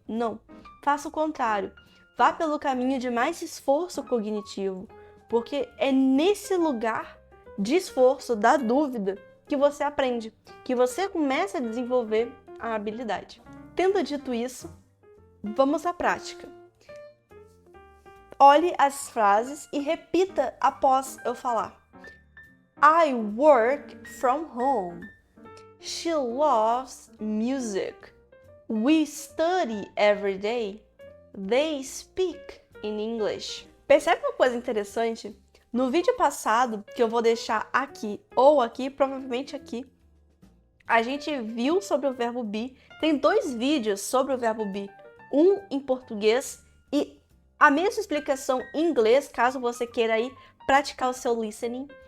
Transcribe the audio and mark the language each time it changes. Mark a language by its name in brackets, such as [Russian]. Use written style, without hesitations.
[Portuguese] Não, faça o contrário. Vá pelo caminho de mais esforço cognitivo, porque é nesse lugar de esforço, da dúvida, que você aprende, que você começa a desenvolver a habilidade. Tendo dito isso, vamos à prática. Olhe as frases e repita após eu falar. [English] I work from home. She loves music. We study every day. They speak in English. [Portuguese] Percebe uma coisa interessante? No vídeo passado, que eu vou deixar aqui ou aqui, provavelmente aqui, a gente viu sobre o verbo be. Tem 2 vídeos sobre o verbo be, um em português e a mesma explicação em inglês, caso você queira aí praticar o seu listening.